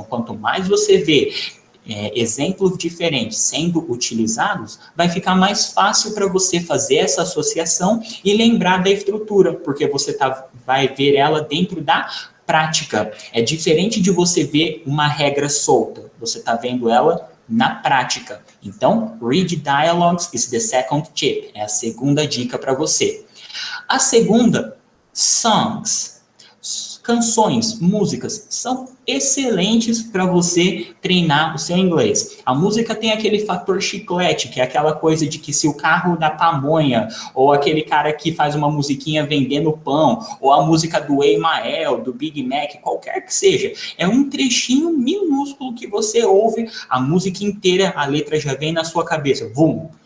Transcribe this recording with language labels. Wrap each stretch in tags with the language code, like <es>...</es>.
<pt>Então, quanto mais você vê exemplos diferentes sendo utilizados, vai ficar mais fácil para você fazer essa associação e lembrar da estrutura, porque você vai ver ela dentro da prática. É diferente de você ver uma regra solta, você está vendo ela na prática.</pt> <en>Então, read dialogues is the second tip.</en> <pt>É a segunda dica para você. A segunda, songs. Canções, músicas, são excelentes para você treinar o seu inglês. A música tem aquele fator chiclete, que é aquela coisa de que se o carro da pamonha, ou aquele cara que faz uma musiquinha vendendo pão, ou a música do Emael, do Big Mac, qualquer que seja, é um trechinho minúsculo que você ouve, a música inteira, a letra já vem na sua cabeça, vum.</pt>